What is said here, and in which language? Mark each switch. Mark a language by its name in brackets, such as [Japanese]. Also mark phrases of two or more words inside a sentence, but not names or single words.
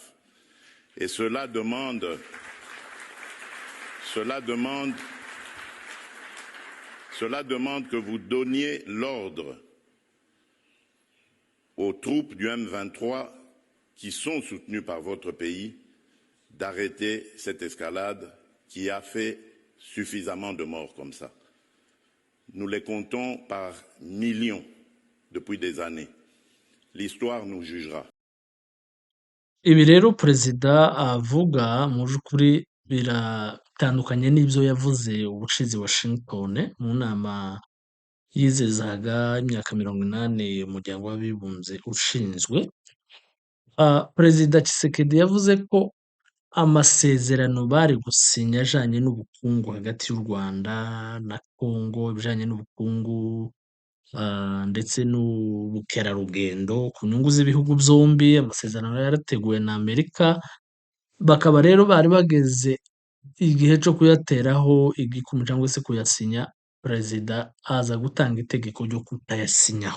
[French] Et cela demande que vous donniez l'ordre aux troupes du M23 qui sont soutenues par votre pays d'arrêter cette escalade qui a fait suffisamment de morts comme ça. Nous les comptons par millions depuis des années. L'histoire nous jugera. [Kinyarwanda] Ibi rero perezida avuga mu by'ukuri biratandukanye n'ibyo yavuze ubushize i Washington mu nama yizizaga imyaka 80 umuryango w'abibumbye ushinzwe. Perezida Tshisekedi yavuze ko amasezerano bari gusinya ajanye n'ubukungu hagati y'u Rwanda na Congo, ibijanye n'ubukungu ndetse n'ubukerarugendo ku nyungu z'ibihugu byombi, amasezerano yarateguwe na Amerika, bakaba rero bari bageze igihe cyo kuyateraho igikumu cyangwa se kuyasinya, perezida aza gutanga itegeko ryo kutayasinyaho.